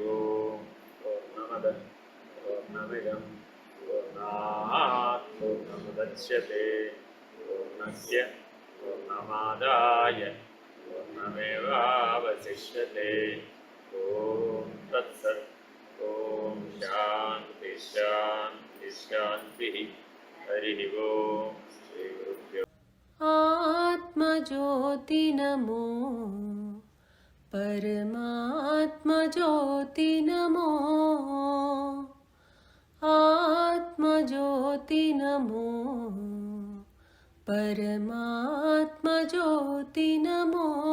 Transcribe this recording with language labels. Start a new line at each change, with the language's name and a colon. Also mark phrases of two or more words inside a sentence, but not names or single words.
Sanskrit: హరి ఓం పూర్ణమదః పూర్ణమిదం పూర్ణాత్ పూర్ణముదచ్యతే పూర్ణస్య పూర్ణమాదాయ పూర్ణమేవావశిష్యతే. ఓం తత్సత్. ఓం శాంతి శాంతి శాంతి. హరి ఓం. శ్రీ గురుభ్యో. आत्मज्योति नमो परमात्मज्योति नमो आत्मज्योति नमो परमात्मज्योति नमो